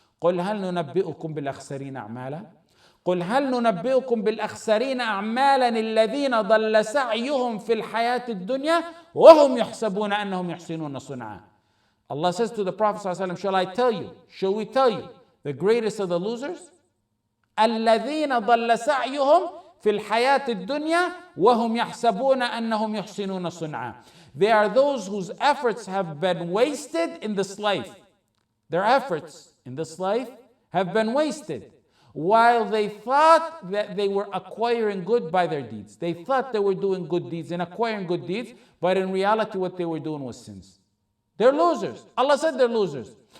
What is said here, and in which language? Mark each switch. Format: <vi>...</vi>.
<ar>قُلْ هَلْ نُنَبِّئُكُمْ بِالْأَخْسَرِينَ أَعْمَالًا قُلْ هَلْ نُنَبِّئُكُمْ بِالْأَخْسَرِينَ أَعْمَالًا الَّذِينَ ضَلَّ سَعْيُهُمْ فِي الْحَيَاةِ الدُّنْيَا وَهُمْ يَحْسَبُونَ أَنَّهُمْ يُحْسِنُونَ صُنْعًا.</ar> <en>Allah says to the Prophet ﷺ, shall we tell you the greatest of the losers?</en> <ar>الَّذِينَ ضَلَّ سَعْيُهُمْ في الحياة الدنيا وهم يحسبون أنهم يحسنون صنعا.</ar> <en>They are those whose efforts have been wasted in this life. Their efforts in this life have been wasted. while they thought that they were acquiring good by their deeds. They thought they were doing good deeds and acquiring good deeds, but in reality what they were doing was sins. They're losers. Allah said they're losers.</en>